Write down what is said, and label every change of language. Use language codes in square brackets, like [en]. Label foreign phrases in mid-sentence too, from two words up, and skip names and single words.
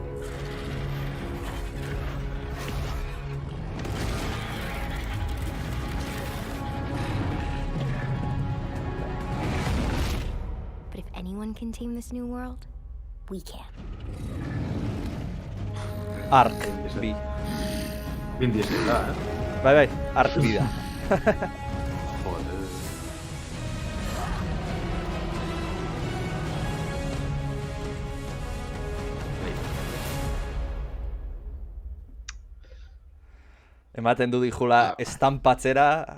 [en] But if anyone can tame this new world, we can. Ark B. [eu] Vin Diesel da, Bai, Ark B da. Ematen du dijula estampatzera.